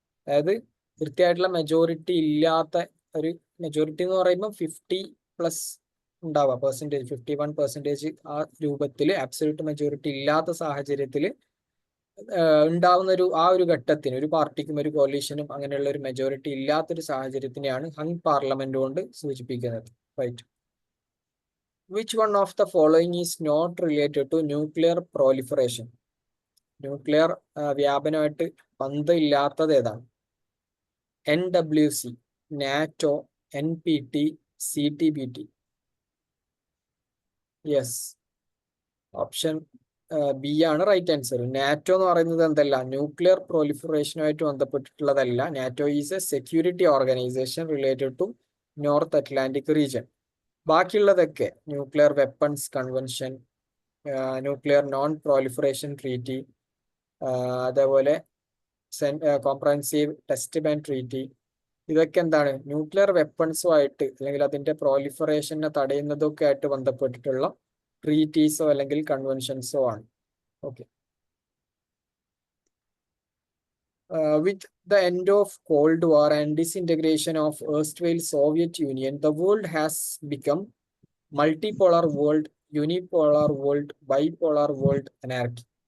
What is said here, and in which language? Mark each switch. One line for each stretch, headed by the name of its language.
Malayalam: അതായത് കൃത്യമായിട്ടുള്ള മെജോറിറ്റി ഇല്ലാത്ത ഒരു മെജോറിറ്റി എന്ന് പറയുമ്പോൾ 50+ ഉണ്ടാവുക പെർസെൻറ്റേജ്, 51% ആ രൂപത്തിൽ ആബ്സല്യൂട്ട് മെജോറിറ്റി ഇല്ലാത്ത സാഹചര്യത്തിൽ ഉണ്ടാവുന്ന ആ ഒരു ഘട്ടത്തിന് ഒരു പാർട്ടിക്കും ഒരു കോലീഷനും അങ്ങനെയുള്ള ഒരു മെജോറിറ്റി ഇല്ലാത്തൊരു സാഹചര്യത്തിനെയാണ് ഹങ് പാർലമെന്റ് കൊണ്ട് സൂചിപ്പിക്കുന്നത്. Right.
English: Which one of the following is not related to nuclear proliferation?
Malayalam: Nuclear വ്യാപനമായിട്ട് ബന്ധമില്ലാത്തത് ഏതാണ്? NWC, NATO, NPT, CTBT. Yes, option B ആണ് റൈറ്റ് ആൻസർ. നാറ്റോ എന്ന് പറയുന്നത് എന്തല്ല, nuclear പ്രൊലിഫറേഷനുമായിട്ട് ബന്ധപ്പെട്ടിട്ടുള്ളതല്ല.
English: NATO is a security organisation related to North Atlantic region.
Malayalam: ബാക്കിയുള്ളതൊക്കെ nuclear weapons convention, nuclear non proliferation treaty, അതേപോലെ comprehensive test ban treaty, ഇതൊക്കെ എന്താണ്, nuclear വെപ്പൺസുമായിട്ട് അല്ലെങ്കിൽ അതിന്റെ പ്രോലിഫറേഷനെ തടയുന്നതൊക്കെ ആയിട്ട് ബന്ധപ്പെട്ടിട്ടുള്ള ട്രീറ്റീസോ അല്ലെങ്കിൽ കൺവെൻഷൻസോ ആണ്. Okay.
English: With the end of Cold War and disintegration of erstwhile Soviet Union, the world has become multipolar world, unipolar world, bipolar world, anarchy.